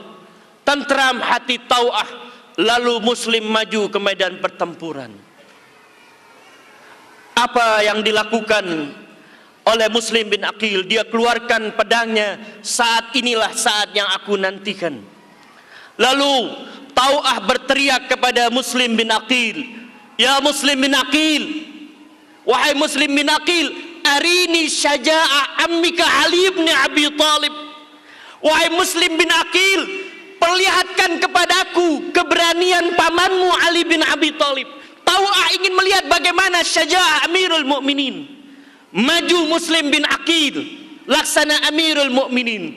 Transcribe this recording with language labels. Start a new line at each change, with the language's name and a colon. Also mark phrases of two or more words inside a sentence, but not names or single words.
Indonesian: Tentram hati Tawah, lalu Muslim maju ke medan pertempuran. Apa yang dilakukan oleh Muslim bin Aqil? Dia keluarkan pedangnya. Saat inilah saat yang aku nantikan. Lalu Tawah berteriak kepada Muslim bin Aqil, ya Muslim bin Aqil, wahai Muslim bin Aqil,
Arabic: أرني شجاعة عمك علي بن أبي طالب.
Indonesian: Wahai Muslim bin Aqil, perlihatkan kepadaku keberanian pamanmu Ali bin Abi Thalib. Tawah ingin melihat bagaimana syaja'ah Amirul Mukminin. Maju Muslim bin Aqil, laksana Amirul Mukminin.